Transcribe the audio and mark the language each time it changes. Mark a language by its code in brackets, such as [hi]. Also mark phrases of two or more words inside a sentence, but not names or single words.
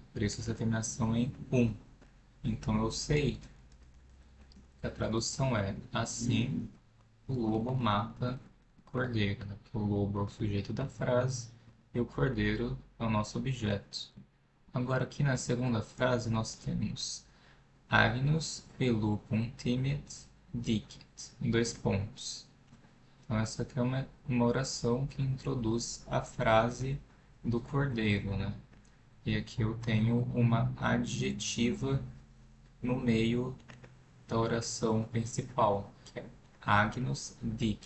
[pt] Por isso essa terminação em um. Então, eu sei que a tradução é assim, o lobo mata o cordeiro, né? Porque o lobo é o sujeito da frase e o cordeiro é o nosso objeto. Agora, aqui na segunda frase, nós temos [la] Agnus lupum timet dicit, [pt] em dois pontos. Então, essa aqui é uma oração que introduz a frase do cordeiro, né? E aqui eu tenho uma adjetiva no meio da oração principal, que é [la] Agnus dicit.